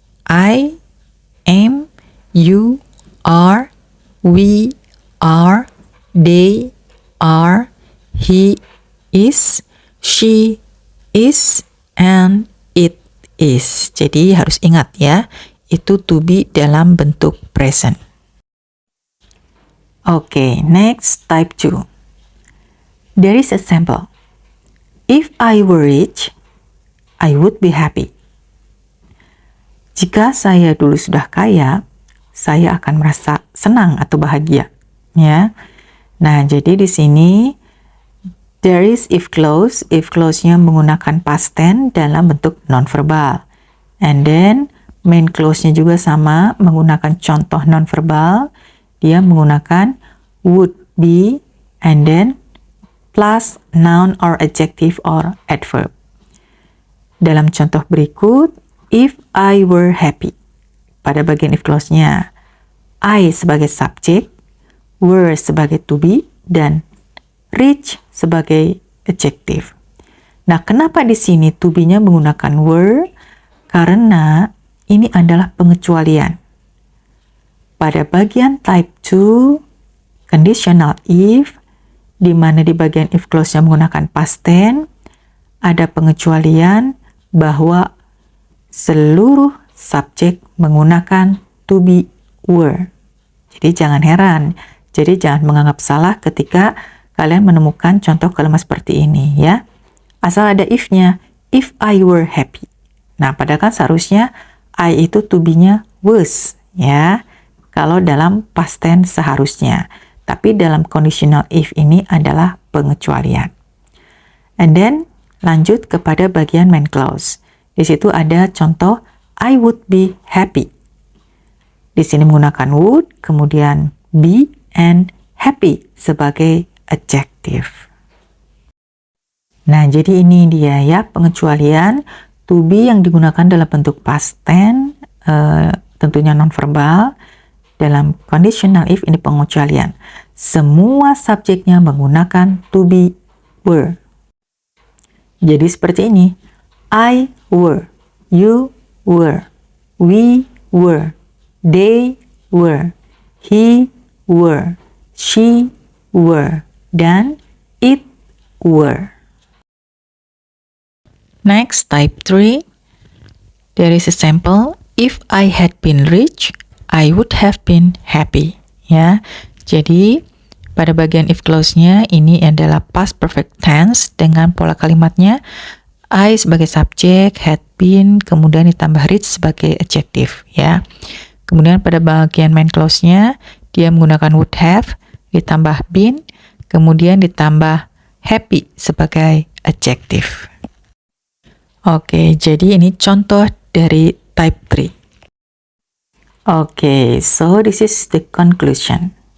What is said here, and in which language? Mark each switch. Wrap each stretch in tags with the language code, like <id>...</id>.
<en>I am, you are, we are, they are, he is, she is, and it is.</en> <id>Jadi harus ingat ya, itu to be dalam bentuk present.</id> <en>Okay, next, type 2. There is a sample. If I were rich, I would be happy.</en> <id>Jika saya dulu sudah kaya, saya akan merasa senang atau bahagia. Ya. Nah, jadi di sini</id> <en>there is if clause.</en> <id>If clause-nya menggunakan past tense dalam bentuk nonverbal. And then main clause-nya juga sama, menggunakan contoh nonverbal. Dia menggunakan</id> <en>would be and then plus noun or adjective or adverb.</en> <id>Dalam contoh berikut,</id> <en>if I were happy.</en> <id>Pada bagian if clause-nya, I sebagai subjek, were sebagai to be, dan rich sebagai adjective. Nah, kenapa di sini to be-nya menggunakan were? Karena ini adalah pengecualian. Pada bagian type 2, conditional if, di mana di bagian if clause-nya menggunakan past tense, ada pengecualian bahwa seluruh subjek menggunakan to be were. Jadi jangan heran, jadi jangan menganggap salah ketika kalian menemukan contoh kalimat seperti ini ya. Asal ada</id> <en>if-nya, if I were happy.</en> <id>Nah, padahal kan seharusnya I itu to be-nya was ya. Kalau dalam past tense seharusnya. Tapi dalam conditional if ini adalah pengecualian.</id> <en>And then</en> <id>lanjut kepada bagian</id> <en>main clause.</en> <id>Di situ ada contoh I would be happy. Di sini menggunakan would, kemudian be and happy sebagai adjective. Nah, jadi ini dia ya pengecualian to be yang digunakan dalam bentuk past tense, tentunya nonverbal. Dalam conditional if ini pengecualian. Semua subjeknya menggunakan to be were. Jadi seperti ini.</id> <en>I were, you were, we were, they were, he were, she were,</en> <id>dan</id> <en>it were. Next, type 3. There is a sample. If I had been rich, I would have been happy.</en> <id>Ya, jadi pada bagian if clause-nya ini adalah past perfect tense dengan pola kalimatnya I sebagai subjek, had been, kemudian ditambah rich sebagai adjective. Ya, kemudian pada bagian main clause-nya dia menggunakan would have ditambah been, kemudian ditambah happy sebagai adjective. Oke, jadi ini contoh dari type 3.</id> <en>Okay, so this is the conclusion.</en>